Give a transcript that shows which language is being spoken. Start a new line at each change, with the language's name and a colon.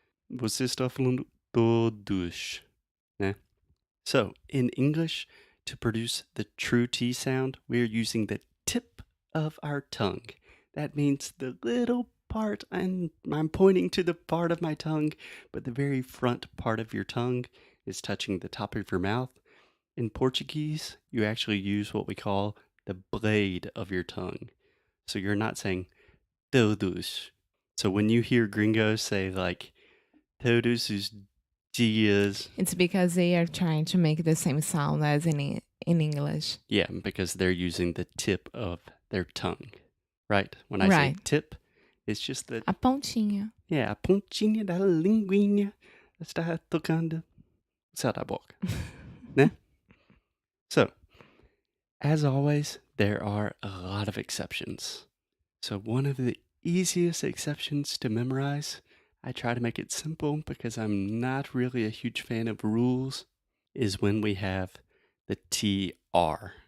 Portuguese: Você está falando todos, né?
English: So, in English, to produce the true T sound, we're using the tip of our tongue. That means the little part, and I'm pointing to the part of my tongue, but the very front part of your tongue is touching the top of your mouth. In Portuguese, you actually use what we call the blade of your tongue. So you're not saying todos. So when you hear gringos say like
Portuguese: todos os dias,
English: It's because they are trying to make the same sound as in English. yeah, because they're using the tip of their tongue, right? When I say Right. tip, it's just the,
Portuguese: A pontinha. yeah, a pontinha da linguinha está tocando o céu da boca, né?
English: So, as always, there are a lot of exceptions. So, one of the easiest exceptions to memorize, I try to make it simple because I'm not really a huge fan of rules, is when we have the TR.